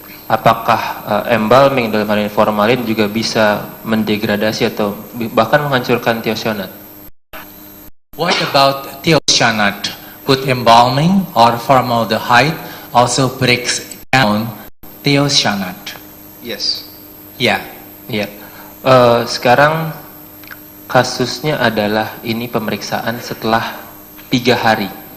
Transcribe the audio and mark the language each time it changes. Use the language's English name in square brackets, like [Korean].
[Indonesian] Apakah embalming dalam hal ini formalin juga bisa mendegradasi atau bahkan menghancurkan thiocyanate? [English] What about thiocyanate? Would embalming or formaldehyde also breaks down thiocyanate? Yes. [Indonesian] Ya. Iya. Sekarang kasusnya adalah ini pemeriksaan setelah 3 hari.